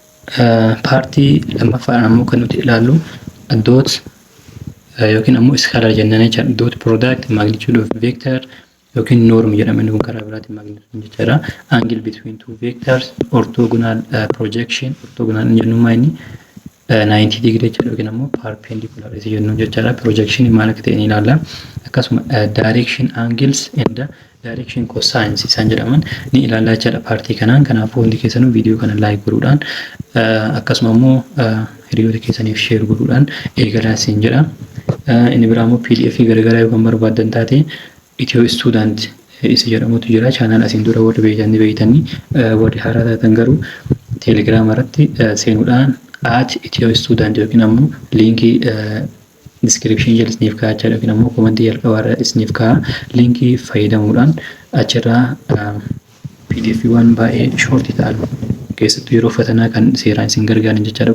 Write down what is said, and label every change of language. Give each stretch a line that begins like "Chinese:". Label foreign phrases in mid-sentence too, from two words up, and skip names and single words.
Oromo: paartii lammaffaan ammoo kan nuti ilaallu dot yookiin ammoo iskaalar jennaan jechuudha.
English: Dot product magnitude of vector
Oromo: yookiin norm jedhama inni kun karaa biraatiin magnitude jechuudha.
English: Angle between two vectors orthogonal projection orthogonal
Oromo: jennummaa inni 90 degree jechuudha yookiin ammoo perpendicular isa jennu jechuudha. Projection maal akka ta'e ni ilaalla. Akkasuma
English: direction angles and direction cosines
Oromo: isaan jedhaman ni ilaallaa jechuudha paartii kanaan. Kanaafuu hundi keessanuu viidiyoo kana like godhuudhaan akkasuma immoo hiriyoota keessaniif share godhuudhaan eegalaa isin jedha. Inni biraa immoo PDF garagaraa yookaan barbaadan taate Itiyoo Student isa jedhamutu jira. Chaanaal asiin dura warri beeytanii warri haaraa taatan garuu Telegram irratti seenuudhaan @Itiyoo Student yookiin ammoo liinkii description jala isiniif kaa'aa jira yookiin ammoo komentii jalqabaarra isiniif kaa'aa liinkii fayyadamuudhaan achirraa PDF waan baay'ee shortii ta'an keessattuu yeroo fatanaa kan seeraan isin gargaaran jechaadha.